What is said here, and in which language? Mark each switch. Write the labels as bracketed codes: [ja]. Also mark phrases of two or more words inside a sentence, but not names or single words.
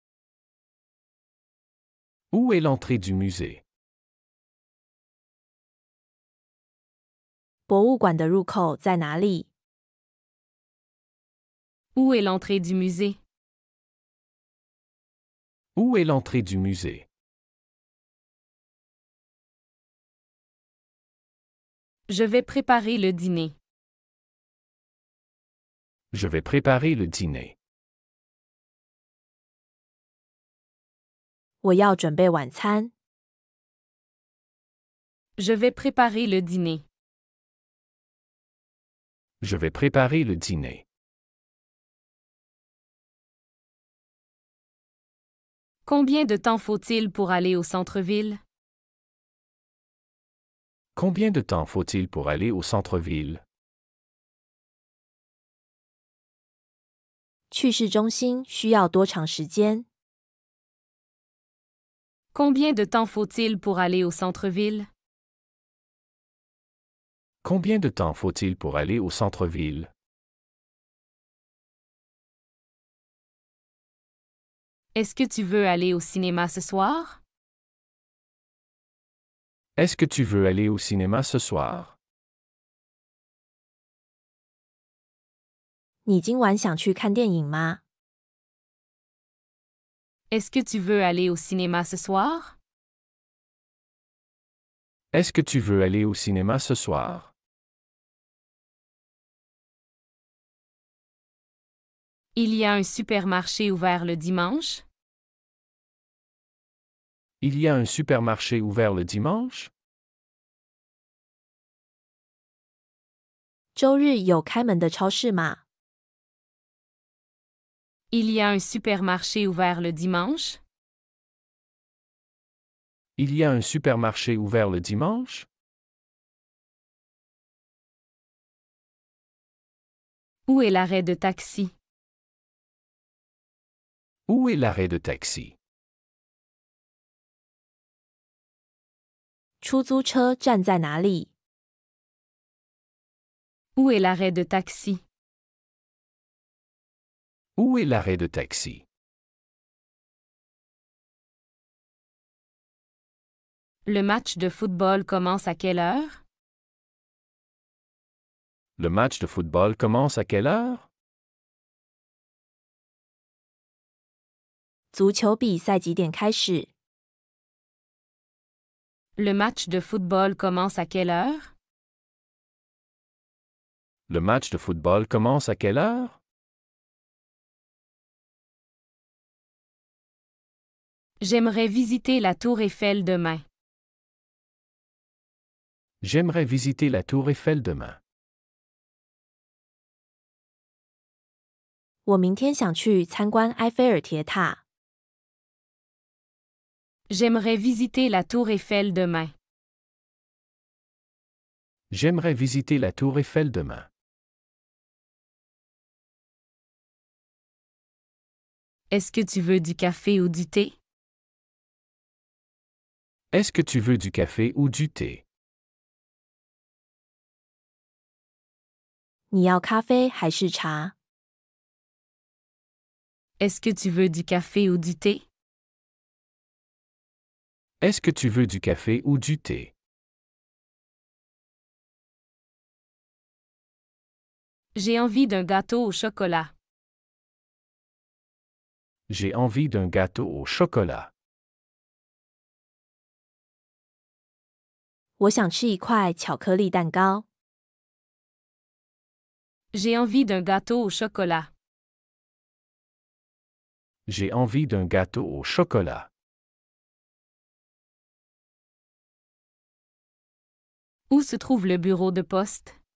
[fr] Où est l'entrée du musée? [zh] 博物馆的入口在哪里？ [fr] Où est l'entrée du musée? Où est l'entrée du musée? Je vais préparer le dîner. Je vais préparer le dîner. [zh] 我要准备晚餐。 [fr] Je vais préparer le dîner. Je vais préparer le dîner. Combien de temps faut-il pour aller au centre-ville? Combien de temps faut-il pour aller au centre-ville? [zh] 去市中心需要多长时间？ [fr] Combien de temps faut-il pour aller au centre-ville? Combien de temps faut-il pour aller au centre-ville? Est-ce que tu veux aller au cinéma ce soir? Est-ce que tu veux aller au cinéma ce soir? [zh] 你今晚想去看电影吗？ [fr] Est-ce que tu veux aller au cinéma ce soir? Est-ce que tu veux aller au cinéma ce soir? Il y a un supermarché ouvert le dimanche? Il y a un supermarché ouvert le dimanche? [zh] 周日有开门的超市吗？ [fr] Il y a un supermarché ouvert le dimanche? Il y a un supermarché ouvert le dimanche? Où est l'arrêt de taxi? Où est l'arrêt de taxi? [zh] 出租车站在哪里？ [fr] Où est l'arrêt de taxi? Où est l'arrêt de taxi? Le match de football commence à quelle heure? Le match de football commence à quelle heure? [zh] 足球比赛几点开始？ [fr] Le match de football commence à quelle heure? Le match de football commence à quelle heure? J'aimerais visiter la tour Eiffel demain. J'aimerais visiter la tour Eiffel demain. [zh] 我明天想去参观埃菲尔铁塔。 [fr] J'aimerais visiter la tour Eiffel demain. J'aimerais visiter la tour Eiffel demain. Est-ce que tu veux du café ou du thé? Est-ce que tu veux du café ou du thé? [zh] 你要咖啡还是茶？ [fr] Est-ce que tu veux du café ou du thé? Est-ce que tu veux du café ou du thé? J'ai envie d'un gâteau au chocolat. J'ai envie d'un gâteau au chocolat. [zh] 我想吃一块巧克力蛋糕。 [fr] J'ai envie d'un gâteau au chocolat. J'ai envie d'un gâteau au chocolat. Où se trouve le bureau de poste?